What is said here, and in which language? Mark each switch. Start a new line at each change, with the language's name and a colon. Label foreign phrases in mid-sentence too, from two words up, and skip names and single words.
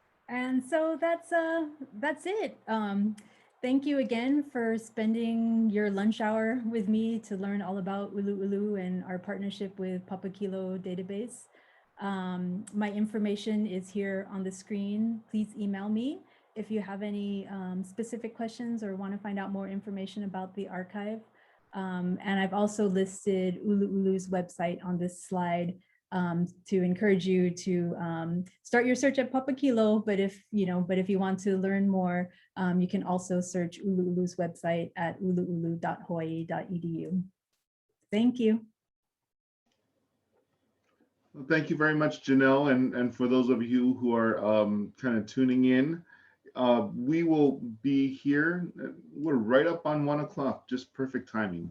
English: And so that's it. Thank you again for spending your lunch hour with me to learn all about ʻUluʻulu and our partnership with Papakilo Database. My information is here on the screen. Please email me if you have any specific questions or want to find out more information about the archive. And I've also listed ʻUluʻulu's website on this slide to encourage you to start your search at Papakilo, but if you want to learn more, you can also search ʻUluʻulu's website at uluʻulu.hawaii.edu. Thank you. Well, thank you very much, Janelle. And for those of you who are kind of tuning in, we will be here. We're right up on 1 o'clock, just perfect timing.